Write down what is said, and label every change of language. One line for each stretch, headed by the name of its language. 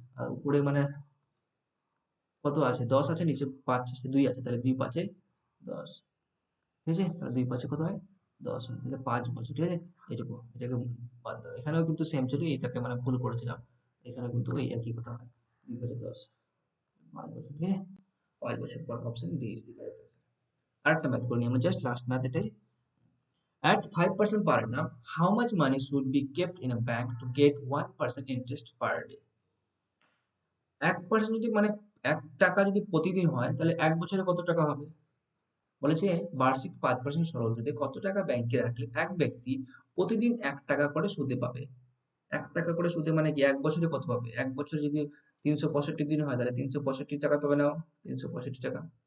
Bangla: আর উপরে মানে কত আছে? 10 আছে, নিচে 5 আছে, 2 আছে, তাহলে 2×5 = 10, ঠিক আছে? তাহলে 2×5 কত হয়? 10 হয়, তাহলে 5 বছর, ঠিক আছে? এটুকু, এটাকে বাদ দাও। এখানেও কিন্তু সেম ছিল, এটাকে মানে ভুল করেছিলাম। এখানেও কিন্তু এই একই কথা হয়, 2×10, 5 বছর, ঠিক আছে? 5 বছর পর option D
English: Is the correct answer.
Bangla: আরেকটা ম্যাথ করে নিই আমরা,
English: just last math
Bangla: এটাই।
English: At 5% per annum, how much money should be kept in a bank to get 1% interest per day?
Bangla: 1% যদি মানে 1 টাকা যদি প্রতিদিন হয়, তাহলে 1 বছরে কত টাকা হবে? বলেছে বার্ষিক 5% সরল সুদে কত টাকা ব্যাংকে রাখলে এক ব্যক্তি প্রতিদিন 1 টাকা করে সুদে পাবে? 1 টাকা করে সুদে মানে কি 1 বছরে কত পাবে? 1 বছর যদি 365 দিন হয়, তাহলে 365 টাকা পাবে না? 365 টাকা।